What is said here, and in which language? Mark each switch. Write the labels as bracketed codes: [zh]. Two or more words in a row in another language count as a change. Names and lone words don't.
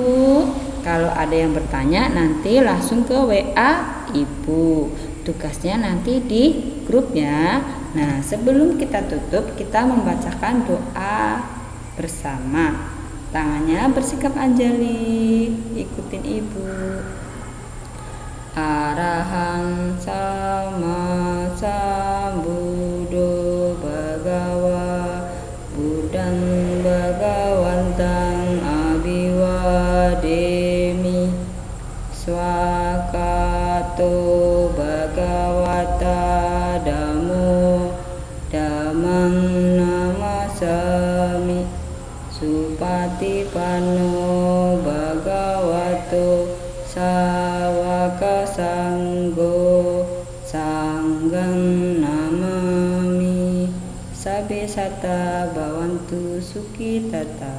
[id] Kalau ada yang bertanya nanti langsung ke WA Ibu. Tugasnya nanti di grup ya. Nah, sebelum kita tutup, kita membacakan doa bersama. Tangannya bersikap anjali, ikutin Ibu. [pi] Arahang sama sambuddho bhagawa buddhang bhagawantang abiwademi swakato bhagawata dhammo dhammang namasami supatipanno bhagavato sawaka sanggo sanggang namami sabe sata bawantu suki tata.